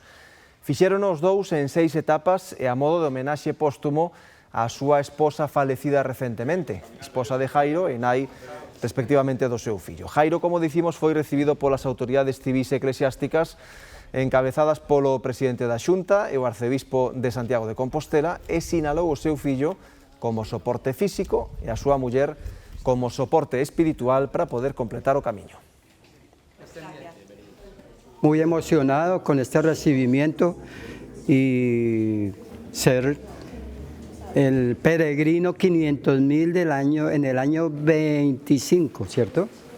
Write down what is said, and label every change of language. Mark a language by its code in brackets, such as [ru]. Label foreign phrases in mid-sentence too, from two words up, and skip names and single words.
[gl] Fixeron os dous en 6 etapas e a modo de homenaxe póstumo á súa esposa falecida recentemente, esposa de Jairo e nai respectivamente do seu fillo. Jairo, como dicimos, foi recibido polas autoridades civis e eclesiásticas encabezadas polo presidente da Xunta e o arcebispo de Santiago de Compostela e sinalou o seu fillo como soporte físico e a súa muller como soporte espiritual para poder completar o camiño. [es] Muy emocionado con este recibimiento y ser el peregrino 500.000 del año, en el año 25, ¿cierto?